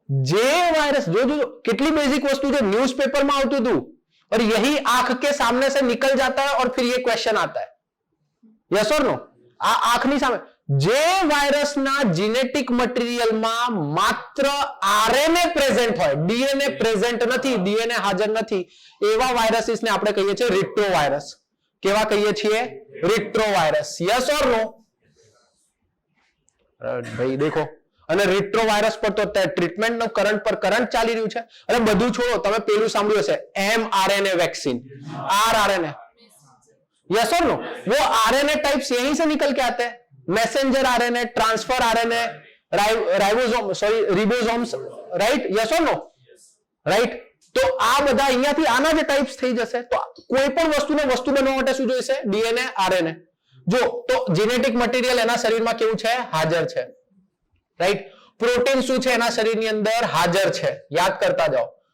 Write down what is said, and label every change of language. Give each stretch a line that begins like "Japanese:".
Gujarati: જે વાયરસ, જો કેટલી બેઝિક વસ્તુ છે, ન્યૂઝપેપરમાં આવતું હતું,
Hindi: और यही आंख के सामने से निकल जाता है और फिर ये क्वेश्चन आता है.
English: Yes और no?
Gujarati: આ આંખની સામે જે વાયરસના જીનેટિક મટીરિયલમાં માત્ર આરએનએ પ્રેઝન્ટ હોય, ડીએનએ પ્રેઝન્ટ નથી, ડીએનએ હાજર નથી, એવા વાયરસીસને આપણે કહીએ છીએ રિટ્રોવાયરસ. કેવા કહીએ છીએ? રિટ્રોવાયરસ.
English: Yes or no?
Gujarati: ભાઈ દેખો, અને રિટ્રોવાયરસ પર તો ટ્રીટમેન્ટ નો કરંટ પર કરંટ ચાલી રહ્યું છે. અને બધું છોડો, તમે પેલું સાંભળ્યું હશે mRNA वैक्सीन, RNA.
English: Yes और no?
Hindi: वो आरएनए टाइप्स यहीं से निकल के आते हैं. Messenger RNA, transfer RNA, ribosome, sorry रिबोसोम्स, right?
English: Yes और no? Right?
Gujarati: तो આ બધા અહીંયાથી આના જે ટાઈપ્સ થઈ જશે. તો કોઈ પણ વસ્તુને વસ્તુ બનવા માટે શું જોઈશે? DNA, RNA. જો તો જીનેટિક મટીરિયલ એના શરીરમાં કેવું છે? હાજર છે, રાઈટ. પ્રોટીન શું છે એના શરીરની અંદર? હાજર છે. યાદ કરતા જાઓ.